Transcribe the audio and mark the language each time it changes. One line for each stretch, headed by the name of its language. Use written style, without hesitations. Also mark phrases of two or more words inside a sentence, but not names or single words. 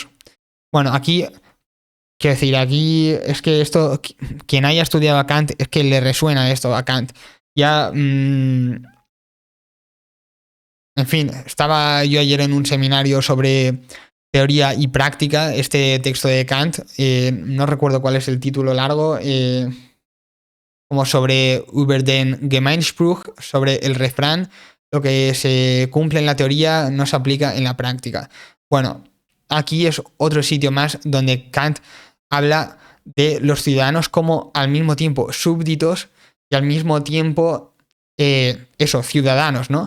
Spanish: Bueno, aquí, quiero decir, aquí es que esto, quien haya estudiado a Kant, es que le resuena esto a Kant. Ya, en fin, estaba yo ayer en un seminario sobre teoría y práctica, este texto de Kant, no recuerdo cuál es el título largo, como sobre über den Gemeinspruch, sobre el refrán, lo que se cumple en la teoría no se aplica en la práctica. Bueno, aquí es otro sitio más donde Kant habla de los ciudadanos como al mismo tiempo súbditos y al mismo tiempo, ciudadanos, ¿no?